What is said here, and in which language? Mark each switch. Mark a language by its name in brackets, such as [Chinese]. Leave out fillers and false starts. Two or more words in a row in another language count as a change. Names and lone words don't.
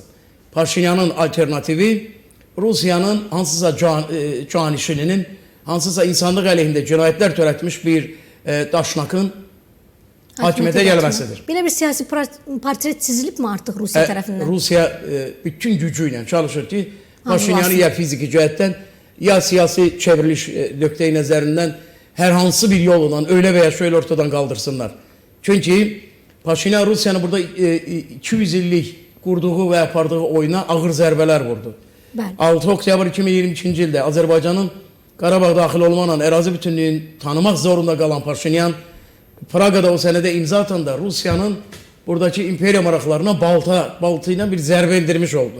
[Azerbaijani] Paşinyanın alternativi Rusiyanın hansısa canişininin, hansısa insanlıq əleyhində cinayətlər törətmiş bir daşnakın hakimiyyətə gəlməsidir. Belə bir siyasi portret çizilib mi artıq Rusiya tərəfindən? Rusiya bütün gücü ilə çalışır ki, Paşinyanı ya fiziki cəhətdən, ya siyasi çevriliş nöqteyi nəzərindən hər hansı bir yolla [Turkish] öyle veya şöyle ortadan kaldırsınlar. [Azerbaijani] Çünkü Paşinyan Rusya'nın burada 200 illik qurduğu və apardığı oyuna ağır zərbələr vurdu. Bəli. 6 oktyabr 2022-ci ildə Azərbaycanın Qarabağ daxil olmaqla ərazi bütünlüyünü tanımaq zorunda qalan Paşinyan Praqada o sənədə imza atanda Rusiyanın buradakı imperiya maraqlarına balta ilə bir zərbə endirmiş oldu.